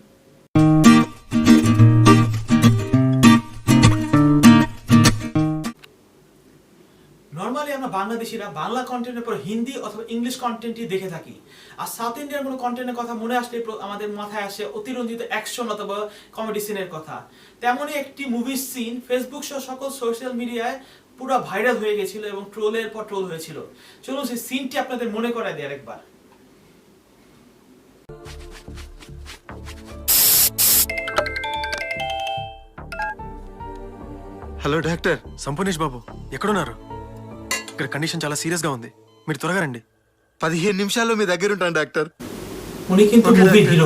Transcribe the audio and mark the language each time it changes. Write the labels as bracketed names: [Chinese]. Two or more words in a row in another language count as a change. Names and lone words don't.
[Bangla] নর্মালি আমরা বাংলাদেশিরা বাংলা কন্টেন্টের পর হিন্দি অথবা ইংলিশ কন্টেন্টই দেখে থাকি। আর [English] South Indian [Bangla] কোনো কন্টেন্টের কথা মনে আসলে আমাদের মাথায় আসে অতিরঞ্জিত অ্যাকশন অথবা কমেডি সিনের কথা। তেমনই একটি মুভির সিন ফেসবুক সহ সকল [English] social media [Bangla] পুরো ভাইরাল হয়ে গেছিল এবং ট্রোলের পর ট্রোল হয়েছিল। চলুন সেই সিনটি আপনাদের মনে করায় দিই আরেকবার। [English] hello doctor [Telugu] సంపూర్ణేష్ బాబు ఎక్కడున్నారు? ఇక్కడ కండిషన్ చాలా సీరియస్ గా ఉంది, మీరు త్వరగా రండి. 15 నిమిషాల్లో మీ దగ్గర ఉంటాను డాక్టర్. [Bangla] উনি কিন্তু মুভির হিরো।